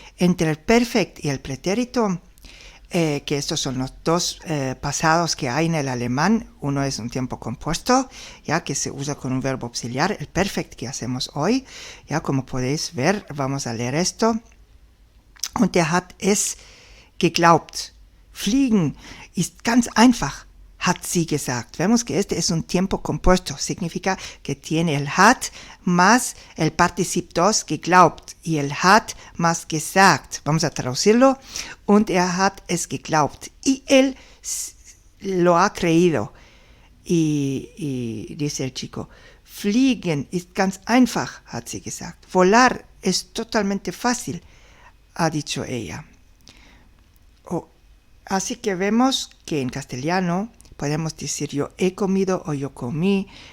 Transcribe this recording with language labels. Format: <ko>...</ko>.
<es>Entre el perfect y el pretérito, que estos son los dos pasados que hay en el alemán, uno es un tiempo compuesto, ya que se usa con un verbo auxiliar, el perfect que hacemos hoy, ya como podéis ver, vamos a leer esto.</es> <de>Und hat es geglaubt. Fliegen ist ganz einfach, hat sie gesagt.</de> <es>Vemos que este es un tiempo compuesto. Significa que tiene el hat más el particip dos geglaubt y el hat más gesagt. Vamos a traducirlo.</es> <de>Und hat es geglaubt.</de> <es>Y él lo ha creído. Y dice el chico,</es> <de>Fliegen ist ganz einfach, hat sie gesagt.</de> <es>Volar es totalmente fácil, ha dicho ella. Así que vemos que en castellano podemos decir yo he comido o yo comí.</es>